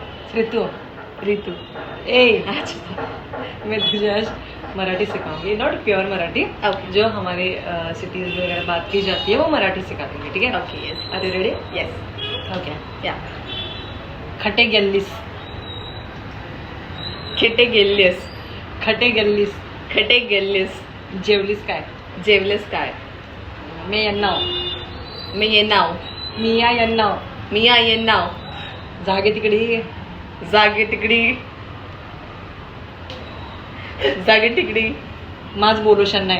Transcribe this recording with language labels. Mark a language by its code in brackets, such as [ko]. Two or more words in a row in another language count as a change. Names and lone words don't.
[hi] ऋतु ऋतु. ए मैं तुझे आज मराठी सिखाऊंगी, [en] not pure [hi] मराठी. [en] Okay. [hi] जो हमारे सिटीज वगैरह बात की जाती है वो मराठी सिखा देंगे, ठीक है? [en] Okay, yes. are you ready? Yes. ओके. Yeah. [mr] खटे गेल्लीस. खिटे गेल्लीस. खटे गेल्लीस. खटे गेल्लीस. जेवलीस काय? जेवलेस काय? मी यांना मी येनाव. मिया यांना मिया येनाव. जागे तिकडे जागे तिकडी. जागे तिकडी. माझ बोलोशन नाही.